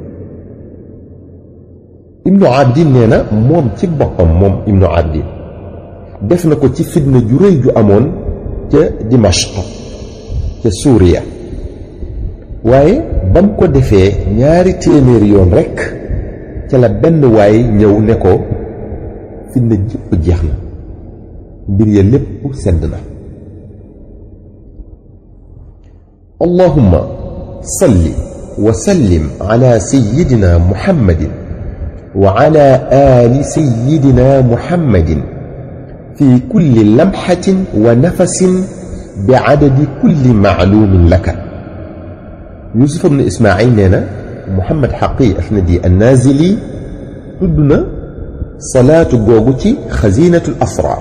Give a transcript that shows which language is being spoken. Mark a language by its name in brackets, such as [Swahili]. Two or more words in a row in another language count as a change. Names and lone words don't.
[Wolof] ibnu abidin nee na moom ci boppam moom ibnu abidin def na ko ci fitna ju rëy ju amoon ca Dimashq ca Suuriya, waaye ba mu ko defee ñaari téeméeri yoon rekk ca la benn waay ñëw ne ko fitna jépp jeex na, mbir ya lépp sedd na. [Arabic] اللهم صل وسلم على سيدنا محمد وعلى آل سيدنا محمد في كل لمحة ونفس بعدد كل معلوم لك. [Wolof] Yuusuf ibn Ismaayil nee na Muhammad Xaqi Afnadi an-Naazili tudd na salaatu googu ci xazinatul asraar.